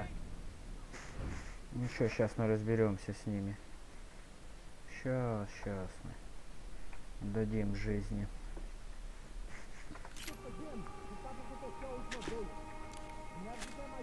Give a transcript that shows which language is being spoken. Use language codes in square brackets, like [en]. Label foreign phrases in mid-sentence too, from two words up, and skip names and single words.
[ru] Ничего, сейчас мы разберемся с ними. Сейчас мы дадим жизни. [pt] Você sabe o que aconteceu a última vez. O Neves é